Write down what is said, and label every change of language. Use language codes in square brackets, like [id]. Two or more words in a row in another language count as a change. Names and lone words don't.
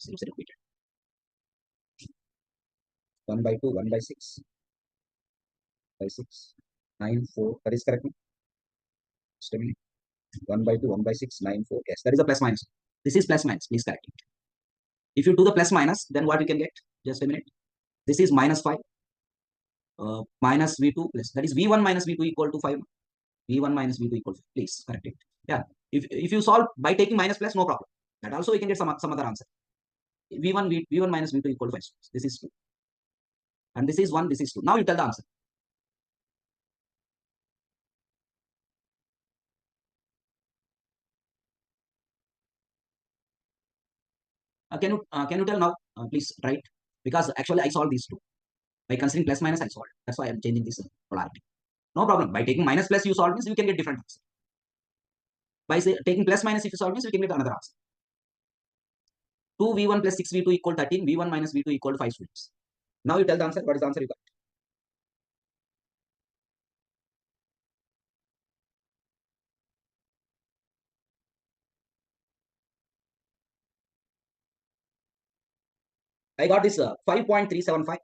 [en] It's repeated. 1 by 2, 1 by 6, by 6, 9, 4. That is correct. Just a minute. 1 by 2, 1 by 6, 9, 4. Yes, that is a plus minus. This is plus minus. Please correct it. If you do the plus minus, then what you can get? Just a minute. This is minus 5. Minus V2 plus. That is V1 minus V2 equal to 5. V1 minus V2 equal to 5. Please correct it. Yeah. If you solve by taking minus plus, no problem. That also we can get some other answer. V1 minus V2 equal to 5. This is 2. And this is 1, this is 2. Now you tell the answer. Can you tell now? Please write. Because actually I solved these two. By considering plus minus, I solved. That's why I'm changing this polarity. No problem. By taking minus plus, you solve means you can get different answer. By taking plus minus, if you solve means you can get another answer. 2v1 plus 6v2 equal 13. v1 minus v2 equal to 5 students. Now you tell the answer. What is the answer you got? I got this 5.375.